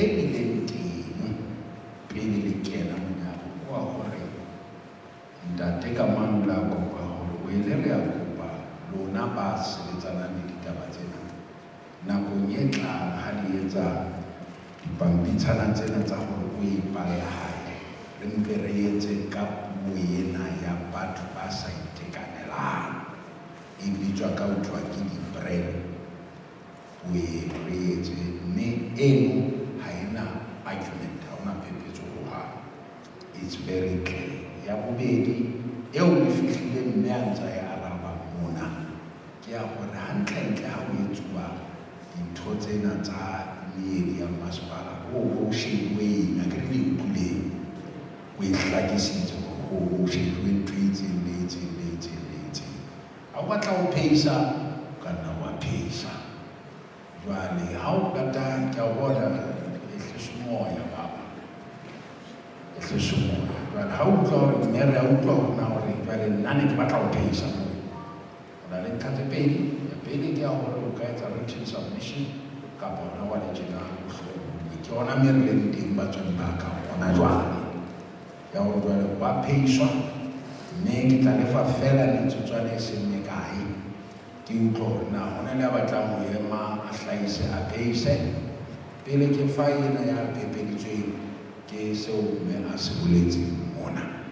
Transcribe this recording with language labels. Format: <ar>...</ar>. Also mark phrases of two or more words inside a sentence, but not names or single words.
<st>bileng teng pele le kena monyako ko a hore ntate ka mano la kopa hore o ele re a kopa lona ba sebetsanang le ditaba tsena nakong e tlang ha di etsa dipampitshana tsena tsa hore o ipalla hae, re mpe re etse ka puo ena ya batho ba sa itekanelang e bitswa ka ho thwa ke di-brand. O re etse, mme eno ha ena argument, ha ona phephetso hohang.</st> <en>It's very clear.</en> <st>Ya bobedi eo e fihlile mme a ntsa e araba mona ke ya hore hantle-ntle ha o etsuwa dintho tsena tsa meedi ya masepala ho shebuweng, a ke re le utlwileng o e hlakisitse ho shebuwe ntho e itseng le itseng le itseng le itseng. Ha o batla ho phehisa o ka nna wa phehisa. Jwale ha o kata ke a bona ehlisa moya baba, ehlisa moya. Jwale ha o utlwa hore mmere ha o utlwa hona hore jwale nna ne ke batla ho phehisa moo, o na le ntlha tse pedi. Ya pele ke ya hore o ka etsa</st> <en>written submission</en> <st>kapa hona wa le tjena ke hona mere le teng batswadi ba ka hona jwale ya hore jwale wa phehiswa, mme ke tla lefa fela metsotswana e seng mekae ke utlwa hore na hona le a batlang ho ema a hlahise a phehise pele ke fa ena ya phepeditsweng ke seo mme a se boletseng mona.</st>